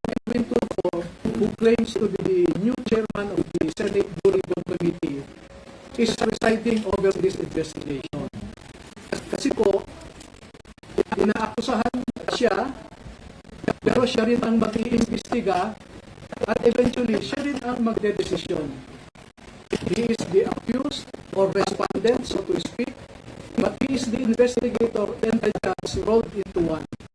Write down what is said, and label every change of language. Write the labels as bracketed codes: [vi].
[en] Edwin Tulfo, who claims to be the new chairman of the Senate Blue Ribbon Committee, is presiding over this investigation. [tl] Kasi po, inaakusahan siya, pero siya rin ang mag-iimbestiga at eventually siya rin ang magdedesisyon. [en] He is the accused or respondent, so to speak, but he is the investigator and the judge rolled into one.